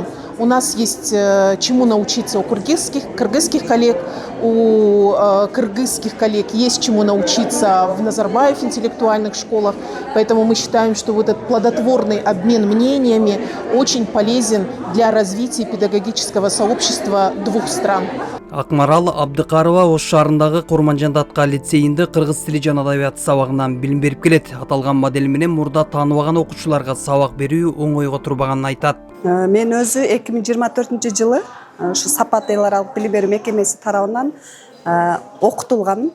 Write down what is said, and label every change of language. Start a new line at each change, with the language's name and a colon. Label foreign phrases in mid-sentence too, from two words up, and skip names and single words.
Russian: У нас есть чему научиться у кыргызских коллег, у кыргызских коллег есть чему научиться в Назарбаев интеллектуальных школах. Поэтому мы считаем, что вот этот плодотворный обмен мнениями очень полезен для развития педагогического сообщества двух стран.
Kyrgyz: Акмарал Абдыкарова Ош шаарындагы Курманжандатка лицейинде кыргыз тили жана адабияты сабагынан билим берип келет. Аталган модель менен мурда тааныбаган окуучуларга сабак берүү оңойго турбаганын айтат. Мен өзү 2024 жылы ушу Сапат эл аралык билим берүү мекемеси тарабынан окутулган.